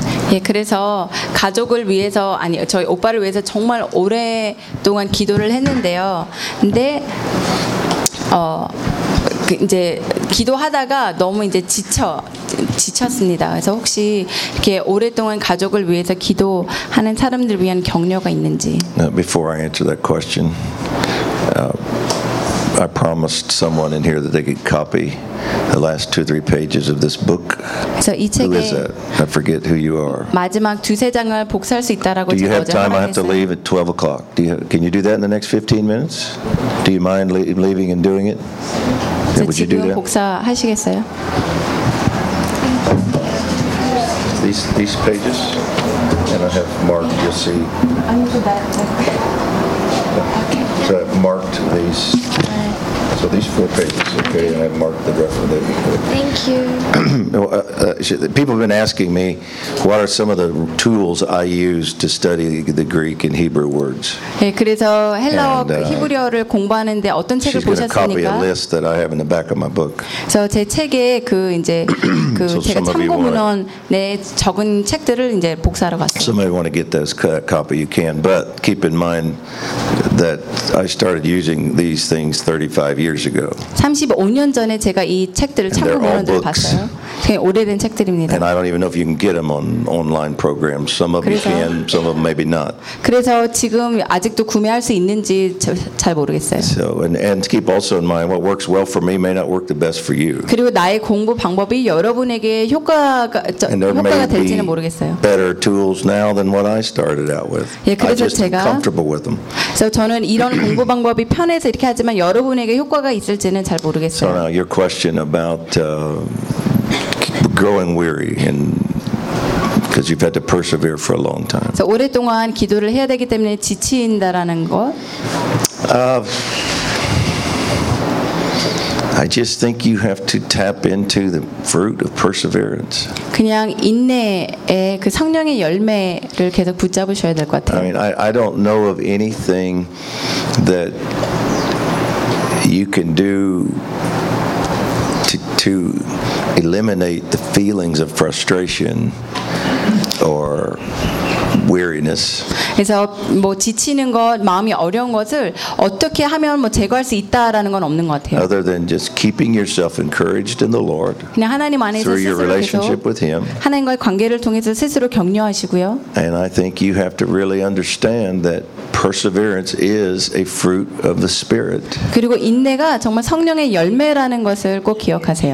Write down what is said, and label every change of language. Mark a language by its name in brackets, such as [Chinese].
[Korean] Yeah, 그래서 가족을 위해서 아니 저희 오빠를 위해서 정말 오랫동안 기도를 했는데요. 근데 이제 기도하다가 너무 이제 지쳤습니다. 그래서 혹시 이렇게 오랫동안 가족을 위해서 기도하는 사람들 위한 격려가 있는지. [English] Before I answer that question, I promised someone in here that they could copy the last 2-3 pages of this book. So, who is that? I forget who you are. [Korean] 마지막 두세 장을 복사할 수 있다라고 [English] Do you have time? I have to leave at 12 o'clock. Can you do that in the next 15 minutes? Do you mind leaving and doing it? Yeah, would you do that? [Korean] 복사하시겠어요? [English] These pages, and I have marked. You'll see. I need to back. Okay. So I've marked these. So these four pages, okay, and I've marked the reference. Thank you. People have been asking me, what are some of the tools I use to study the Greek and Hebrew words? [Korean] 네, 그래서 헬라어 히브리어를 공부하는데 어떤 책을 보셨습니까? [English] She's going to copy a list that I have in the back of my book. [Korean] 그래서 제 책에 그 이제 그 제가 참고 문헌에 적은 책들을 이제 복사하러 갔어요. [English] Somebody want to get those copy, you can. But keep in mind that I started using these things 35 years ago. [Korean] 35년 전에 제가 이 책들을 참고 문헌들을 봤어요. 굉장히 오래된 책들입니다. [English] And I don't even know if you can get them on online programs. Some of them can, some of them maybe not. [Korean] 그래서 지금 아직도 구매할 수 있는지 잘 모르겠어요. [English] So and keep also in mind what works well for me may not work the best for you. [Korean] 그리고 나의 공부 방법이 여러분에게 효과가 될지는 모르겠어요. [English] Better tools now than what I started out with. [Korean] 예, 그래서 [English] I just [Korean] 제가 [English] comfortable with them. [Korean] 그래서 저는 이런 공부 방법이 편해서 이렇게 하지만 여러분에게 효과가 있을지는 잘 모르겠어요. [English] So now your question about growing weary and because you've had to persevere for a long time. [Korean] So 오랫동안 기도를 해야 되기 때문에 지친다라는 것. [English] I just think you have to tap into the fruit of perseverance. [Korean] 그냥 인내의 그 성령의 열매를 계속 붙잡으셔야 될 것 같아요. [English] I mean, I don't know of anything that you can do to eliminate the feelings of frustration or weariness. [Korean] 그래서 뭐 지치는 것, 마음이 어려운 것을 어떻게 하면 뭐 제거할 수 있다라는 건 없는 것 같아요. [English] Other than just keeping yourself encouraged in the Lord. [Korean] 그냥 하나님 안에서 [English] through your relationship with Him. [Korean] 하나님과의 관계를 통해서 스스로 격려하시고요. [English] And I think you have to really understand that perseverance is a fruit of the Spirit. [Korean] 그리고 인내가 정말 성령의 열매라는 것을 꼭 기억하세요.